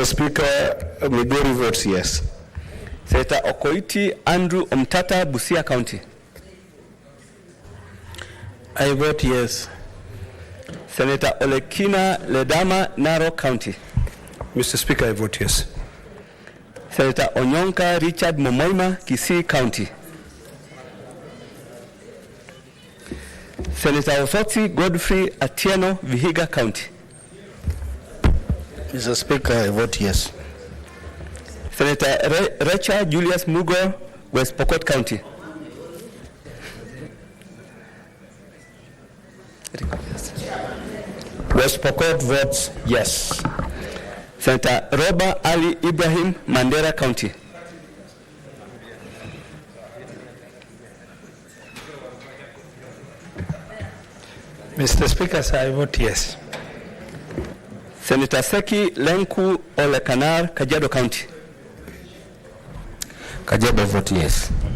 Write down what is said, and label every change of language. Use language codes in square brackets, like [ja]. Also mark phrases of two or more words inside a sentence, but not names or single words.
[en] Speaker, Migori votes yes. Senator Okoiti Andrew Omtata, Busia County. I vote yes. Senator Olekina Ledama, Narok County. Mr. Speaker, I vote yes. Senator Onyonka Richard Momoima, Kisii County. Senator Osotsi Godfrey Atieno, Vihiga County. Mr. Speaker, I vote yes. Senator Recha Julius Mugo, West Pokot County. West Pokot votes yes. Senator Roba Ali Ibrahim, Mandera County. Mr. Speaker, sir, I vote yes. Senator Seki Lenku Olekanar, Kajiado County. Kajiado vote yes.